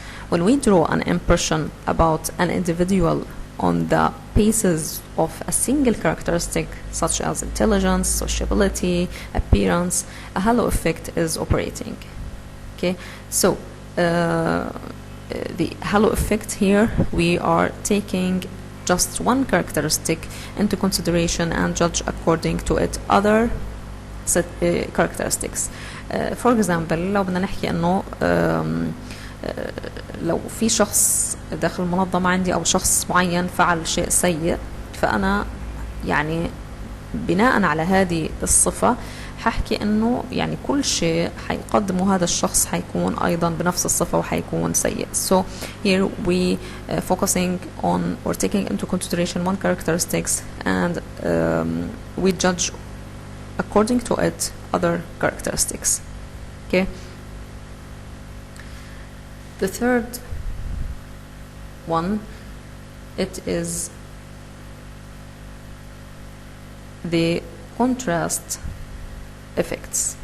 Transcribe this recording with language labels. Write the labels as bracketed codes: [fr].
[en] When we draw an impression about an individual on the basis of a single characteristic such as intelligence, sociability, appearance, a halo effect is operating. Okay, so the halo effect here, we are taking just one characteristic into consideration and judge according to it other set characteristics. For example, [ar] لو بدنا نحكي انه لو في شخص داخل المنظمة عندي أو شخص معين فعل شيء سيء، فأنا يعني بناء على هذه الصفة ححكي إنه يعني كل شيء حيقدمه هذا الشخص حيكون أيضا بنفس الصفة وحيكون سيء. [en] So here we focusing on or taking into consideration one characteristics and we judge according to it other characteristics. Okay. The third one, it is the contrast effects.